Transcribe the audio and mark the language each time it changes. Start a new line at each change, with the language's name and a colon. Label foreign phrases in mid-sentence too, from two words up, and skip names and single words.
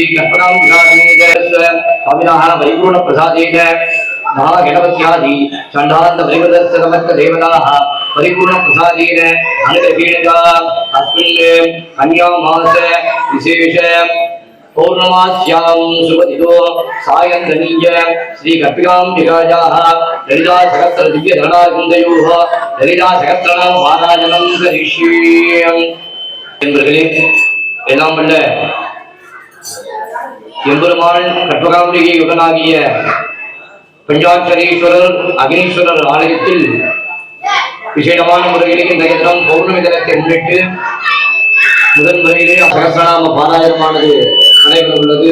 Sanskrit: कल्पनां स्वामिनः परिपूर्ण प्रसादेन महागणपत्यादि चण्डान्त परिवृतस्य समस्त देवताः परिपूर्ण प्रसादेन अनुग्रहेण अस्मिन् कन्यामास विशेष पौर्णमास्यां शुभदितो सायन्तनीय श्री कल्पिकाम्बिकायाः ललिता सहस्र दिव्य धरणाकुन्दयोः ललिता सहस्रनाम पारायणं करिष्ये
Tamil: என்பர்களே எல்லாம் வல்ல எம்பெருமான் கற்பகாம்பிகை யுகனாகிய பஞ்சாட்சரீஸ்வரர் அக்னீஸ்வரர் ஆலயத்தில் விசேஷமான முறையில் இந்த தினம் பௌர்ணமி தினத்தை முன்னிட்டு முதன் முறையிலே சகஸ்ரநாம பாராயணமானது நடைபெற உள்ளது.